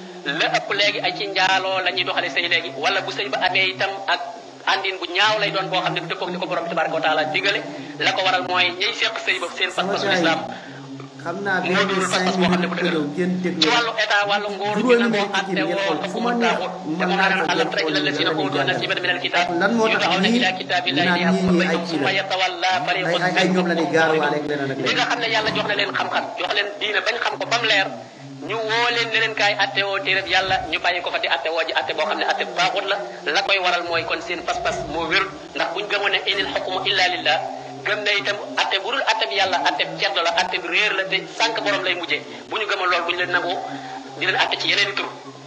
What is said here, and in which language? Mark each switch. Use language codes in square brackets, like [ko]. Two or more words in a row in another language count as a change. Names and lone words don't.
[wo] la ëpp léegi ay ci njaaloo la ñuy doxale sëy léegi wala bu sëy ba amee itam ak andin bu ñaaw lay doon boo xam ne du dëppoog ni ko borom bi [ar] تبارك وتعالى [wo] digale la ko waral mooy ñiy seq sëy ba seen pas-pasu lislaam xam naa moo dul pas-pas boo xam ne bu dëgër ci wàllu état wàllu nguur gi na boo àtte woo fu mu taaxut te mu naan [ar] ألم تر إلى الذين أوتوا نصيبا من الكتاب يدعون إلى كتاب الله ليحكم بينهم ثم يتولى فريق منهم [wo] li nga xam ne yàlla jox na leen xam-xam jox leen diina bañ xam ko bam leer ñu woo leen ne leen kaay atte woo téereb yàlla ñu bàyyi ko fa di atte woo ji atte boo xam ne atte bu baaxut la koy waral mooy kon seen pas-pas moo wérul ndax buñ gëmoon ne [ar] إن الحكم إلا لله [wo] gëm na itam atte bu dul atte bi yàlla atte bi ceddo la atte bi réer la te sànq borom lay mujjee bu ñu gëmoon loolu bu ñu leen nangoo di leen atte ci yeneen i tur